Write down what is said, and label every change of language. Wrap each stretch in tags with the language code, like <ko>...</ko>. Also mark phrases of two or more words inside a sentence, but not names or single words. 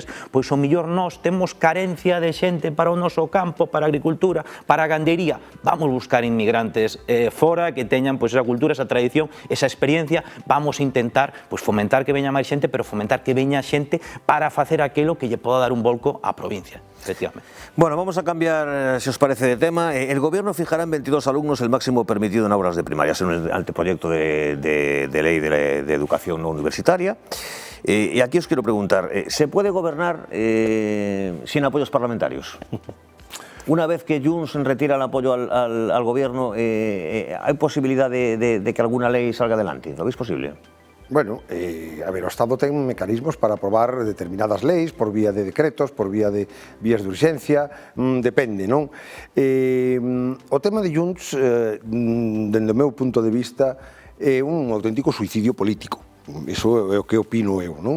<gl>Pois o mellor nós temos carencia de xente para o noso campo, para a agricultura, para a gandería. Vamos buscar inmigrantes fora que teñan pois esa cultura, esa tradición, esa experiencia. Vamos a intentar pois fomentar que veña máis xente, pero fomentar que veña xente para facer aquilo que lle poda dar un volco á provincia, efectivamente.</gl> <es>Bueno, vamos a cambiar, si os parece, de tema. El Gobierno fijará en 22 alumnos el máximo permitido en aulas de primaria. Es un anteproyecto de ley de educación no universitaria. Y aquí os quiero preguntar, ¿se puede gobernar sin apoyos parlamentarios? Una vez que Junts retira el apoyo al gobierno, ¿hay posibilidad de que alguna ley salga adelante? ¿Lo veis posible? Bueno,</es> <gl>a ver, o Estado ten mecanismos para aprobar determinadas leis por vía de decretos, por vía de vías de urxencia, depende, non? O tema de Junts, dende o meu punto de vista, é un auténtico suicidio político. Iso é o que opino eu, non?</gl>